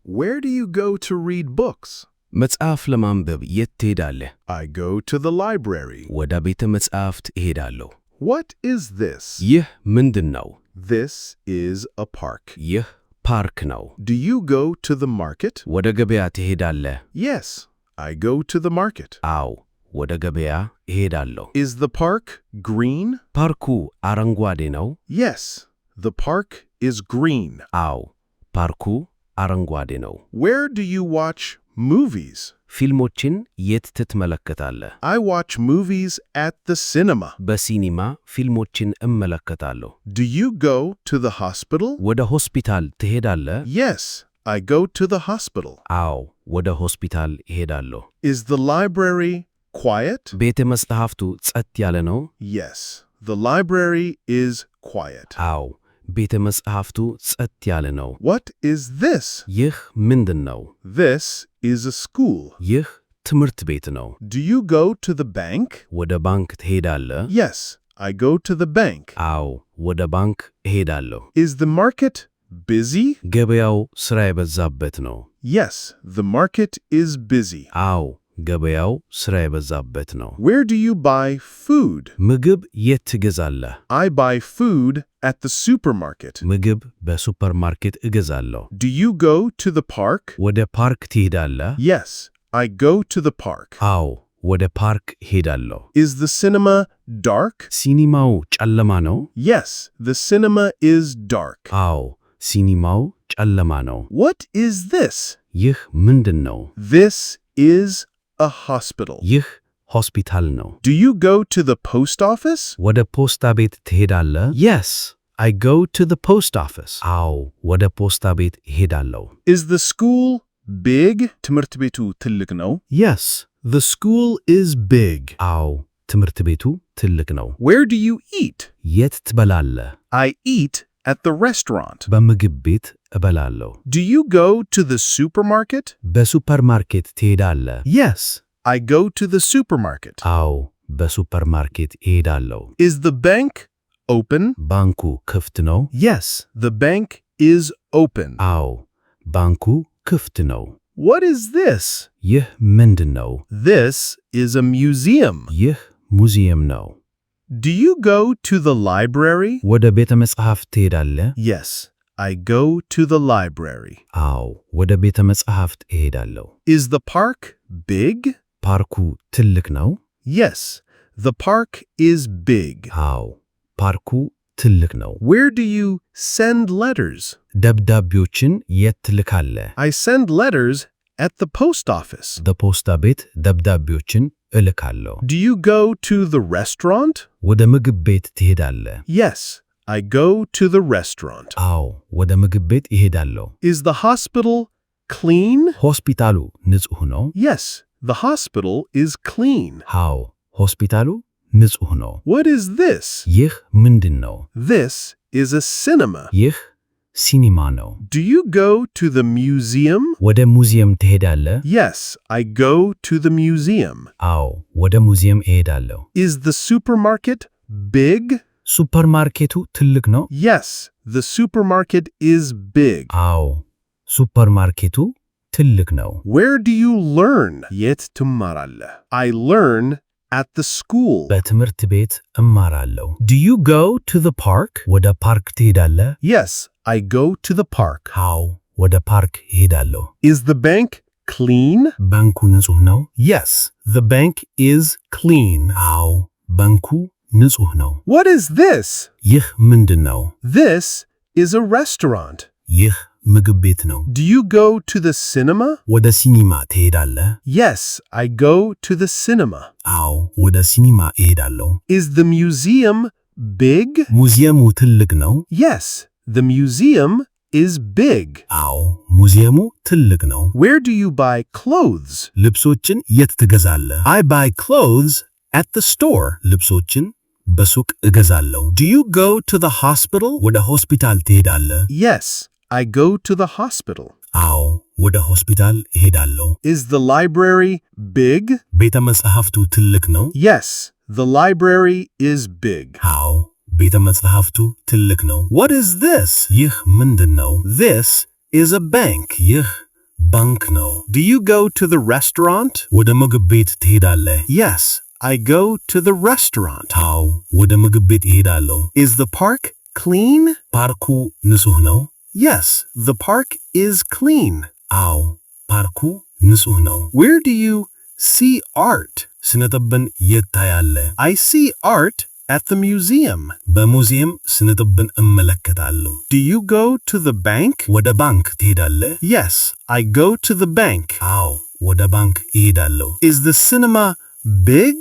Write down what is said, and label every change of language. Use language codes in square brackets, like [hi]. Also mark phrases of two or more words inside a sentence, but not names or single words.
[en] Where do you go to read books? [am] መጽሐፍ ለማንበብ የት ትሄዳለህ? [en] I go to the library. [am] ወደ ቤተ መጻሕፍት እሄዳለሁ። [en] What is this? [am] ይህ ምንድን ነው? [en] This is a park. [am] ይህ ፓርክ ነው። [en] Do you go to the market? [am] ወደ ገበያ ትሄዳለህ? [en] Yes, I go to the market. [am] አዎ፣ ወደ ገበያ እሄዳለሁ። [en] Is the park green? [am] ፓርኩ አረንጓዴ ነው? [en] Yes, the park is green. [am] አዎ፣ ፓርኩ አረንጓዴ ነው። [en] Where do you watch movies? [am] ፊልሞችን የት ትመለከታለህ? [en] I watch movies at the cinema. [am] በሲኒማ ፊልሞችን እመለከታለሁ። [en] Do you go to the hospital? [am] ወደ ሆስፒታል ትሄዳለህ? [en] Yes, I go to the hospital. [am] አዎ፣ ወደ ሆስፒታል እሄዳለሁ። [en] Is the library quiet? [am] ቤተ መጻሕፍቱ ጸጥ ያለ ነው? [en] Yes, the library is quiet. [am] አዎ፣ ቤተ መጻሕፍቱ ጸጥ ያለ ነው። [en] What is this? [am] ይህ ምንድን ነው? [en] This is a school. [am] ይህ ትምህርት ቤት ነው። [en] Do you go to the bank? [am] ወደ ባንክ ትሄዳለህ? [en] Yes, I go to the bank. [am] አዎ፣ ወደ ባንክ እሄዳለሁ። [en] Is the market busy? [am] ገበያው ሥራ የበዛበት ነው? [en] Yes, the market is busy. [am] አዎ፣ ገበያው ሥራ የበዛበት ነው። [en] Where do you buy food? [am] ምግብ የት ትገዛለህ? [en] I buy food at the supermarket. [am] ምግብ በሱፐርማርኬት እገዛለሁ። [en] Do you go to the park? [am] ወደ ፓርክ ትሄዳለህ? [en] Yes, I go to the park. [am] አዎ፣ ወደ ፓርክ ሄዳለሁ። [en] Is the cinema dark? [am] ሲኒማው ጨለማ ነው? [en] Yes, the cinema is dark. [am] አዎ፣ ሲኒማው ጨለማ ነው። [en] What is this? [am] ይህ ምንድን ነው? [en] This is a hospital. [am] ይህ ሆስፒታል ነው። [en] Do you go to the post office? [am] ወደ ፖስታ ቤት ትሄዳለህ? [en] Yes, I go to the post office. [am] አዎ፣ ወደ ፖስታ ቤት እሄዳለሁ። [en] Is the school big? [am] ትምህርት ቤቱ ትልቅ ነው? [en] Yes, the school is big. [am] አዎ፣ ትምህርት ቤቱ ትልቅ ነው። [en] Where do you eat? [am] የት ትበላለህ? [en] I eat at the restaurant. [am] በምግብ ቤት እበላለሁ። [en] Do you go to the supermarket? [am] በሱፐርማርኬት ትሄዳለህ? [en] Yes, I go to the supermarket. [am] አዎ፣ በሱፐርማርኬት እሄዳለሁ። [en] Is the bank open? [am] ባንኩ ክፍት ነው? [en] Yes, the bank is open. [am] አዎ፣ ባንኩ ክፍት ነው። [en] What is this? [am] ይህ ምንድን ነው? [en] This is a museum. [am] ይህ ሙዚየም ነው። [en] Do you go to the library? [am] ወደ ቤተ መጻሕፍት ትሄዳለህ? [en] Yes, I go to the library. [am] አዎ፣ ወደ ቤተ መጻሕፍት እሄዳለሁ። [en] Is the park big? [am] ፓርኩ ትልቅ ነው? [en] Yes, the park is big. [am] አዎ፣ ፓርኩ ትልቅ ነው። [en] Where do you send letters? [am] ደብዳቤዎችን የት ትልካለህ? [en] I send letters at the post office. [am] በፖስታ ቤት ደብዳቤዎችን እልካለሁ። [en] Do you go to the restaurant? [am] ወደ ምግብ ቤት ትሄዳለህ? [en] Yes, I go to the restaurant. [am] አዎ፣ ወደ ምግብ ቤት እሄዳለሁ። [en] Is the hospital clean? [am] ሆስፒታሉ ንጹህ ነው? [en] Yes, the hospital is clean. [am] አዎ፣ ሆስፒታሉ ንጹህ ነው። [en] What is this? [am] ይህ ምንድን ነው? [en] This is a cinema. [am] ይህ ሲኒማ ነው። [en] Do you go to the museum? [am] ወደ ሙዚየም ትሄዳለህ? [en] Yes, I go to the museum. [am] አዎ፣ ወደ ሙዚየም እሄዳለሁ። [en] Is the supermarket big? [am] ሱፐርማርኬቱ ትልቅ ነው? [en] Yes, the supermarket is big. [am] አዎ፣ ሱፐርማርኬቱ ትልቅ ነው። [en] Where do you learn? [am] የት ትማራለህ? [en] I learn at the school. [am] በትምህርት ቤት እማራለሁ። [en] Do you go to the park? [am] ወደ ፓርክ ትሄዳለህ? [en] Yes, I go to the park. [am] አዎ፣ ወደ ፓርክ እሄዳለሁ። [en] Is the bank clean? [am] ባንኩ ንጹህ ነው? [en] Yes, the bank is clean. [am] አዎ፣ ባንኩ ንጹህ ነው። [en] What is this? [am] ይህ ምንድን ነው? [en] This is a restaurant. [am] ይህ ምግብ ቤት ነው። [en] Do you go to the cinema? [am] ወደ ሲኒማ ትሄዳለህ? [en] Yes, I go to the cinema. [am] አዎ፣ ወደ ሲኒማ እሄዳለሁ። [en] Is the museum big? [am] ሙዚየሙ ትልቅ ነው? [en] Yes, the museum is big. [am] አዎ፣ ሙዚየሙ ትልቅ ነው። [en] Where do you buy clothes? [am] ልብሶችን የት ትገዛለህ? [en] I buy clothes at the store. [am] ልብሶችን በሱቅ እገዛለሁ። [en] Do you go to the hospital? [am] ወደ ሆስፒታል ትሄዳለህ? [en] Yes, I go to the hospital. [am] አዎ፣ ወደ ሆስፒታል እሄዳለሁ። [en] Is the library big? [am] ቤተ መጻሕፍቱ ትልቅ ነው? [en] Yes, the library is big. [am] አዎ፣ ቤተ መጻሕፍቱ ትልቅ ነው። [en] What is this? [am] ይህ ምንድን ነው? [en] This is a bank. [am] ይህ ባንክ ነው። [en] Do you go to the restaurant? [am] ወደ ምግብ ቤት ትሄዳለህ? [en] Yes, I go to the restaurant. [am] አዎ ወደ ምግብ ቤት እሄዳለሁ። [en] Is the park clean? [am] ፓርኩ ንጹህ ነው? [en] Yes, the park is clean. [am] አዎ ፓርኩ ንጹህ ነው። [en] Where do you see art? [am] ስነ ጥበብን የት ታያለህ? [en] I see art at the museum. [am] በሙዚየም ስነ ጥበብን እመለከታለሁ። [en] Do you go to the bank? [am] ወደ ባንክ ትሄዳለህ? [en] Yes, I go to the bank. [am] አዎ ወደ ባንክ እሄዳለሁ። [en] Is the cinema big?